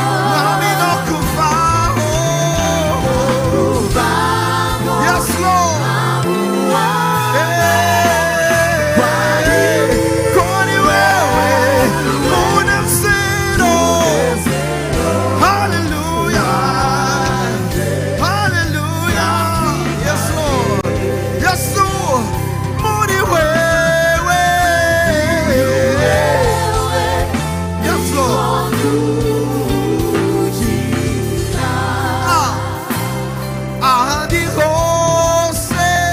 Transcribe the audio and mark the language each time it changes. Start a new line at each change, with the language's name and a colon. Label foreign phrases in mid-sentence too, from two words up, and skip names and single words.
Rundi: Mwami, no kuvaho.
English: Yes, Lord.
Rundi: Eh, kuri wewe, munezero.
English: Hallelujah. Hallelujah. Yes, Lord. Yes, Lord.
Rundi: Muri wewe.
English: Yes, Lord.
Rundi: Ah. Ahandi hose.